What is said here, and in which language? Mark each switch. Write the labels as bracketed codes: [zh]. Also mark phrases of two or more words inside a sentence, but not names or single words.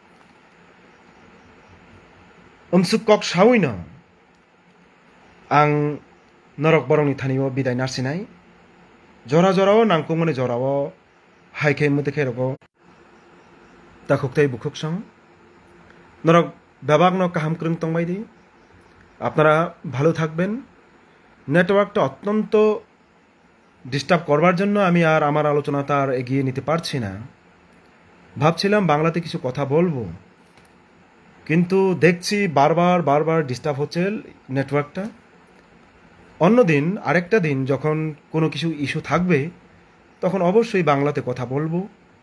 [trp] umsuk kok sawino ang norok borongni thaniwo bidai narsinai jora o nangkungmani jorao haikhe mudekhe rogo takhuktei bukhuksang norok babagno kaham krung tongbaidi [bn] আপনারা ভালো থাকবেন নেটওয়ার্কটা অত্যন্ত ডিস্টার্ব করবার জন্য আমি আর আমার আলোচনাটা আর এগিয়ে নিতে পারছি না ভাবছিলাম বাংলাতে কিছু কথা বলবো কিন্তু দেখছি বারবার ডিস্টার্ব হচ্ছে নেটওয়ার্কটা অন্যদিন আরেকটা দিন যখন কোনো কিছু ইস্যু থাকবে তখন অবশ্যই বাংলাতে কথা বলবো